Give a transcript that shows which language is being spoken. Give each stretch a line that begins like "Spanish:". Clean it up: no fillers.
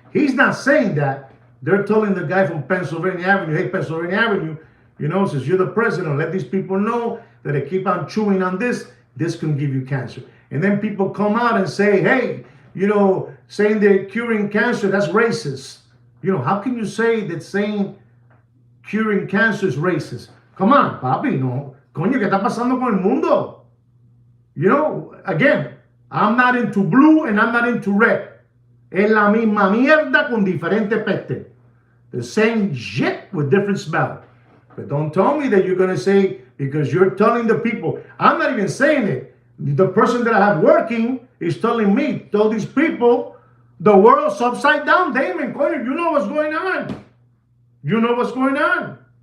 English: He's not saying that. They're telling the guy from Pennsylvania Avenue, hey, Pennsylvania Avenue, you know, since you're the president, let these people know that they keep on chewing on this can give you cancer. And then people come out and say, hey, you know, saying they're curing cancer, that's racist. You know, how can you say that saying curing cancer is racist? Come on, papi, no.
Spanish: Coño, ¿qué está pasando con el mundo?
English: You know, again, I'm not into blue and I'm not into red.
Spanish: Es la misma mierda con diferente peste.
English: The same shit with different smell. But don't tell me that you're going to say, because you're telling the people, I'm not even saying it. The person that I have working is telling me, tell these people, the world's upside down. Damon, you know what's going on. You know what's going on.